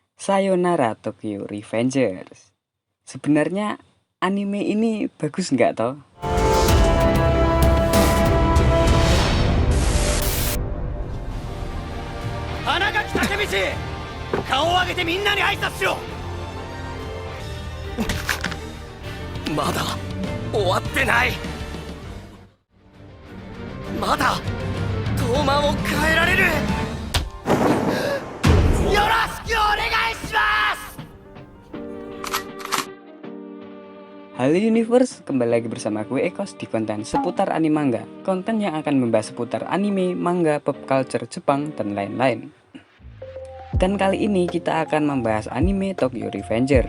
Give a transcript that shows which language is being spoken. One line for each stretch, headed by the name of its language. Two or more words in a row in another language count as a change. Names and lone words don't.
Indonesian: Sayonara Tokyo Revengers. Sebenarnya anime ini bagus nggak toh?
Japanese: 花垣武道、顔を上げてみんなに挨拶しろ。まだ終わってない。まだ東卍を変えられる。よろしくお願いします。
Indonesian: Halo Universe, kembali lagi bersama gue Ekos di konten seputar anime manga. Konten yang akan membahas seputar anime, manga,
English: pop culture,
Indonesian: Jepang, dan lain-lain. Dan kali ini kita akan membahas anime Tokyo Revengers.